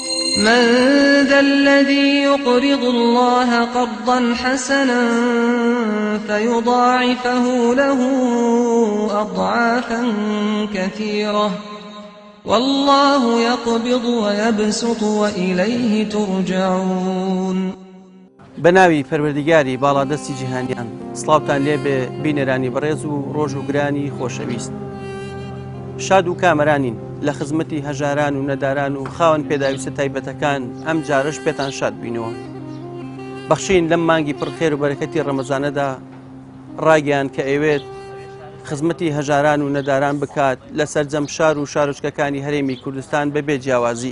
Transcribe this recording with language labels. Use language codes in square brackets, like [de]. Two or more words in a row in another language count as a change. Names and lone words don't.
[ar] من ذا الذي يقرض الله قرضا حسنا فيضاعفه له أضعافا كثيرة والله يقبض ويبسط وإليه ترجعون. [ckb] بناوی پەروەردیگاری باڵادەستی جیهانیان سڵاوتان لێ بێ بینەرانی بەڕێز و ڕۆژ و گرانی خۆشەویست. شاد و کامەرانین لە خزمەتی هەژاران و نەداران و خاوەن پێداویستە تایبەتەکان ئەم جارش پێتان شاد بینەوە. بەخشین لەم مانگی پڕخێر و بەرەکەتی ڕەمەزانەدا ڕاگەیان کە ئەوێت خزمەتی هەژاران و نەداران بکات لە سەرجەم شار و شارۆچکەکانی هەرێمی کوردستان بەبێ جیاوازی.